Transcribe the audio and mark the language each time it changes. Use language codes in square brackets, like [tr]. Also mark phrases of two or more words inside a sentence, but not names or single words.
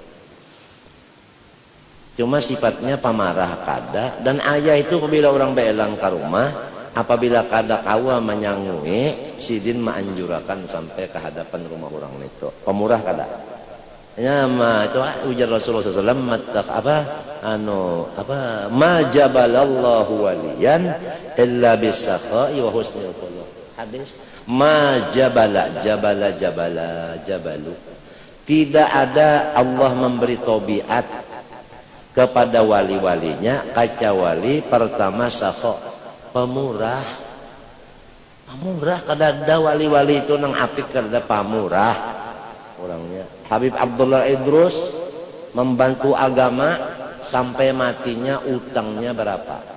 [bjn] cuma sifatnya pamarah kada dan ayah itu apabila orang beelang ke rumah apabila kada kawa menyangui sidin menganjurakan sampai ke hadapan rumah orang itu pemurah kada ya ma itu ujar Rasulullah SAW [ar] ما جبل الله وليا إلا بالسخاء وحسن الخلق [bjn] habis ma jabalu tidak ada Allah memberi tabiat kepada wali-walinya kecuali pertama sakha pemurah kada ada wali-wali itu nang apik kada pamurah orangnya Habib Abdullah Idrus membantu agama sampai matinya utangnya berapa?